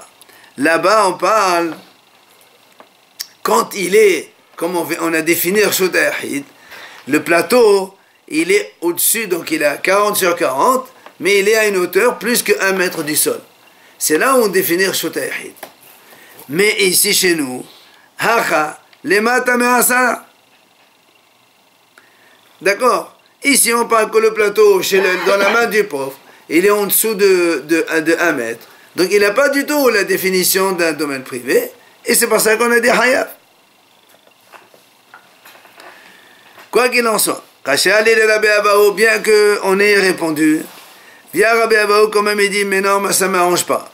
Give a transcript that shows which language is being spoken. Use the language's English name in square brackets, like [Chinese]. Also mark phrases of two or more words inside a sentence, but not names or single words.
[French] Là-bas, on parle quand il est, comme on a défini [Hebrew] רשות היחיד, [French] le plateau, il est au-dessus, donc il est à 40 sur 40, mais il est à une hauteur plus que 1 mètre du sol. C'est là où on définit [Hebrew] רשות היחיד. [French] Mais ici chez nous, [Hebrew] הכא למטה מעשרה. [French] D'accord? Ici, on parle que le plateau, dans la main du pauvre, il est en dessous de 1 mètre. Donc, il n'a pas du tout la définition d'un domaine privé. Et c'est pour ça qu'on a dit Hayab. Quoi qu'il en soit, bien qu'on ait répondu, via Rabbi Abaou, quand même, il dit, mais non, ça ne m'arrange pas.